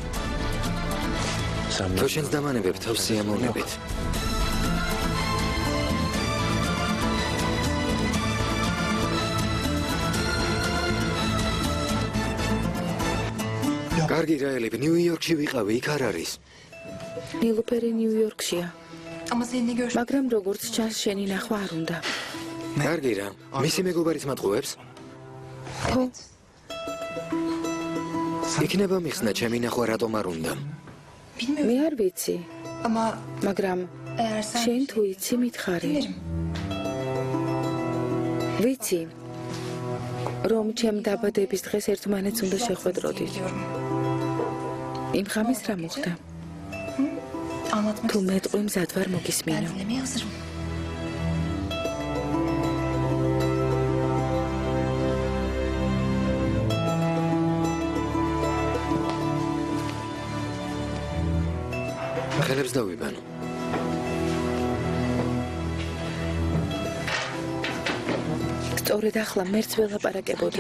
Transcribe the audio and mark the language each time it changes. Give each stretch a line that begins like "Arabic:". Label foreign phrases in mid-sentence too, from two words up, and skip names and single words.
Georgian: თუ შენს დამანებებ თავს სიამოვნებით. კარგი რაელები, ნიუ-იორკში ვიყავი, იქ არ არის. ნილუფერი ნიუ-იორკშია.
Turkish: Ama seninle görüş...
Georgian: მაგრამ როგორც ჩანს შენი ნახვა არ უნდა. კარგი რა, მისი მეგობარიც მატყუებს? ხო, იქნება მიხსნა ჩემი ნახვა რატომ არ უნდა.
Turkish: Bilmiyorum
Georgian: მე არ ვიცი,
Turkish: ama
Georgian: მაგრამ
Turkish: eğer sen...
Georgian: შენ თუ იცი მითხარი.
Turkish: Dinlerim.
Georgian: ვიცი, რომ ჩემ დაბადების დღეს ერთმანეთს უნდა შეხვედროდით.
Turkish: Biliyorum.
Georgian: იმ ღამეს რა მოხდა?
Turkish: Anlatmak
Georgian: თუ
Turkish: istersen
Georgian: მეტყვი მზად ვარ
Turkish: ben
Georgian: მოგისმინო.
Turkish: dinlemeye hazırım.
Georgian: ხელებს დავიბანო. სწორედ ახლა მერც ველაპარაკებოდი.